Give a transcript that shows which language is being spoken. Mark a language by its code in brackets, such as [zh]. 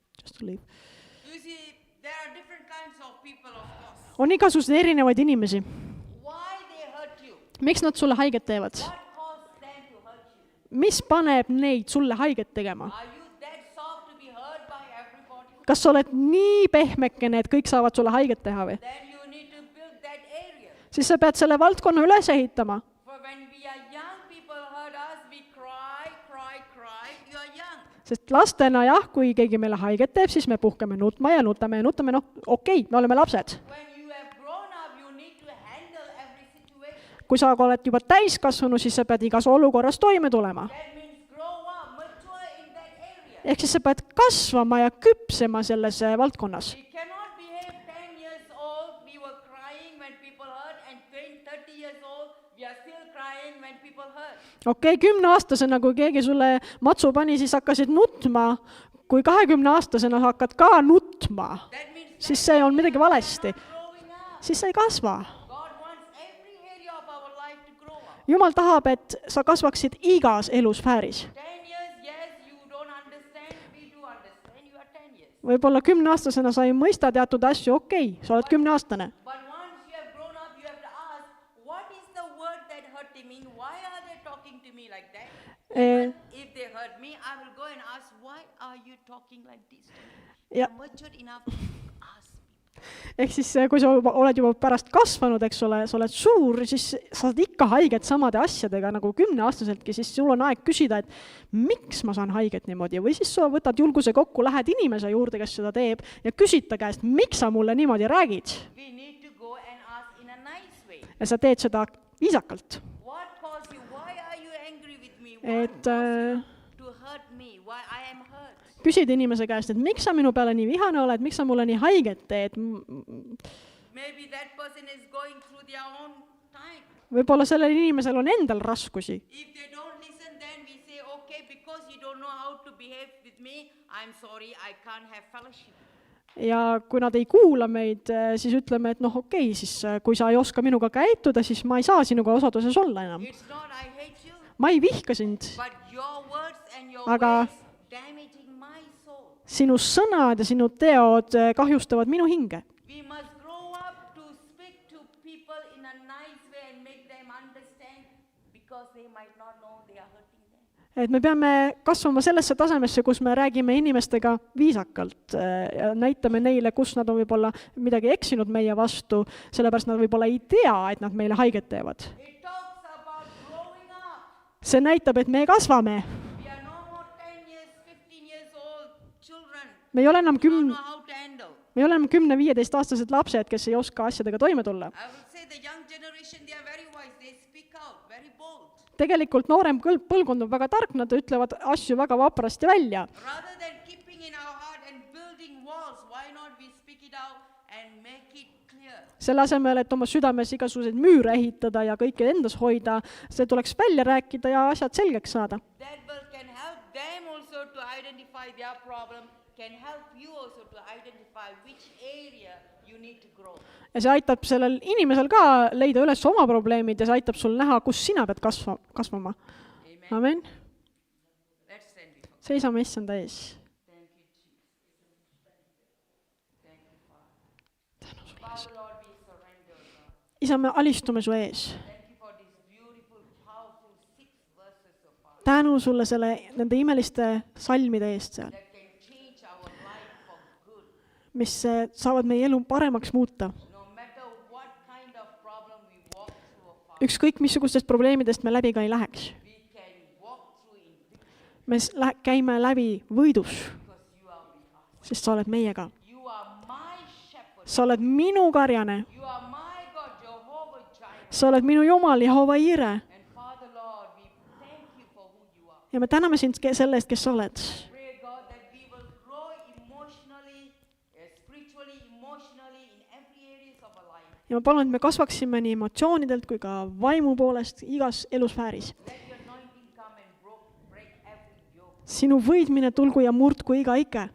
[en] Just to leave. You see, there are different kinds of people, of course. [et] On igasuguseid erinevaid inimesi. [en] Why they hurt you? [et] Miks nad sulle haiget teevad? [en] What caused them to hurt you? [et] Mis paneb neid sulle haiget tegema? [en] Are you that soft to be hurt by everybody? [et] Kas sa oled nii pehmekene, et kõik saavad sulle haiget teha või? [en] Then you need to build that area. [et] Siis sa pead selle valdkonna üles ehitama. [en] For when we are young, people hurt us, we cry, cry, cry. You are young. [et] Sest lastena jah, kui keegi meile haiget teeb, siis me puhkame nutma ja nutame, noh okei, me oleme lapsed. [en] When you have grown up, you need to handle every situation. [et] Kui sa oled juba täiskasvanu, siis sa pead igas olukorras toime tulema. [en] That means grow up, mature in that area. [et] Ehk siis sa pead kasvama ja küpsema selles valdkonnas. [en] We cannot behave 10 years old, we were crying when people hurt, and 30 years old, we are still crying when people hurt. [et] Okei, 10-aastasena, kui keegi sulle matsu pani, siis hakkasid nutma. Kui 20-aastasena hakkad ka nutma, [en] That means [et] siis see on midagi valesti. [en] growing up. [et] Siis sa ei kasva. [en] God wants every area of our life to grow up. [et] Jumal tahab, et sa kasvaksid igas elusfääris. [en] 10 years, yes, you don't understand, we do understand, you are 10 years. [et] Võib-olla 10-aastasena sa ei mõista teatud asju, okei, sa oled 10-aastane. [en] But once you have grown up, you have to ask, what is the word that hurting me? Why are they talking to me like that? Eh, If they hurt me, I will go and ask, why are you talking like this to me? [et] Ja- [en] I'm matured enough to ask me. [et] Ehk siis, kui sa oled juba pärast kasvanud, eks ole, sa oled suur, siis sa saad ikka haiget samade asjadega nagu 10-aastaseltki, siis sul on aeg küsida, et miks ma saan haiget niimoodi, või siis sa võtad julguse kokku, lähed inimese juurde, kes seda teeb, ja küsid ta käest, miks sa mulle niimoodi räägid? [en] We need to go and ask in a nice way. [et] Ja sa teed seda viisakalt. [en] What caused you? Why are you angry with me? [et] Et [en] What caused you to hurt me? Why I am hurt? [et] küsid inimese käest, et miks sa minu peale nii vihane oled, miks sa mulle nii haiget teed? [en] Maybe that person is going through their own time. [et] Võib-olla sellel inimesel on endal raskusi. [en] If they don't listen, then we say, okay, because you don't know how to behave with me, I'm sorry, I can't have fellowship. [et] Ja kui nad ei kuula meid, siis ütleme, et noh, okei, siis kui sa ei oska minuga käituda, siis ma ei saa sinuga osaduses olla enam. [en] It's not I hate you, [et] Ma ei vihka sind. [en] but your words and your [et] Aga- [en] ways damaging my soul. [et] Sinu sõnad ja sinu teod kahjustavad minu hinge. [en] We must grow up to speak to people in a nice way and make them understand because they might not know they are hurting them. [et] Et me peame kasvama sellesse tasemesse, kus me räägime inimestega viisakalt ja näitame neile, kus nad on võib-olla midagi eksinud meie vastu, sellepärast nad võib-olla ei tea, et nad meile haiget teevad. [en] It talks about growing up. [et] See näitab, et me kasvame. [en] We are no more 10 years, 15 years old children. [et] Me ei ole enam [en] Don't know how to handle. [et] 10-15-aastased lapsed, kes ei oska asjadega toime tulla. [en] I will say the young generation, they are very wise. They speak out, very bold. [et] Tegelikult noorem põlvkond on väga tark, nad ütlevad asju väga vaprasti välja. [en] Rather than keeping in our heart and building walls, why not we speak it out and make it clear? [et] Selle asemel, et oma südames igasuguseid müüre ehitada ja kõike endas hoida, see tuleks välja rääkida ja asjad selgeks saada. [en] That will can help them also to identify their problem, can help you also to identify which area you need to grow. [et] Ja see aitab sellel inimesel ka leida üles oma probleemid ja see aitab sul näha, kus sina pead kasvama. Amen. Amen. [en] Let's stand before. [et] Seisame issanda ees. [en] Thank you, Jesus. Thank you, Father. Father, Lord, we surrender, Lord. [et] Isa, me alistume su ees. [en] Thank you for these beautiful, powerful 6 verses of Father [et] Tänu sulle nende imeliste salmide eest seal, [en] that can change our life for good. [et] mis saavad meie elu paremaks muuta. [en] No matter what kind of problem we walk through, Father, [et] Ükskõik missugustest probleemidest me läbi ka ei läheks. [en] we can walk through in victory [et] Me käime läbi võidus, [en] because you are with us. [et] sest sa oled meiega. [en] You are my shepherd. [et] Sa oled minu karjane, [en] You are my God, Jehovah Jireh. [et] sa oled minu Jumal, Jehova Jire. [en] And Father, Lord, we thank you for who you are. [et] Ja me täname sind selle eest, kes sa oled. [en] Pray, God, that we will grow emotionally, spiritually, emotionally in every areas of our life. [et] Ja ma palun, et me kasvaksime nii emotsioonidelt kui ka vaimu poolest igas elusfääris. [en] Let your anointing come and break every yoke. [et] Sinu võidmine tulgu ja murdku iga ike.